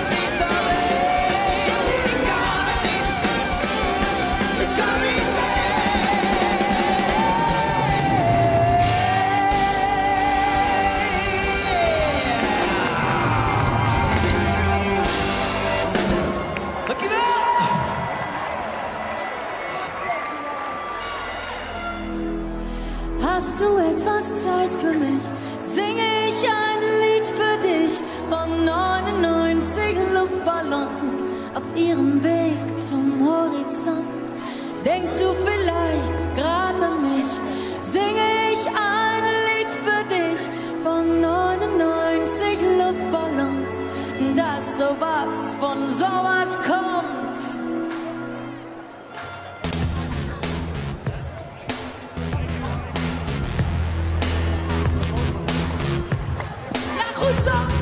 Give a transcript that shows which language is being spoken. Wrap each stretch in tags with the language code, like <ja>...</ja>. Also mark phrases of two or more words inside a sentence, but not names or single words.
<nl>Kan het niet alleen. Ik kan het niet. Ik kan het niet alleen. Dankjewel.</nl> <de>Hast du etwas Zeit für mich? Singe ich ein Lied für dich von 99 Luftballons auf ihrem Weg zum Horizont. Denkst du vielleicht gerade an mich? Singe ich ein Lied für dich von 99 Luftballons, dass sowas von sowas kommt.</de> <nl>Ja, goed zo.</nl>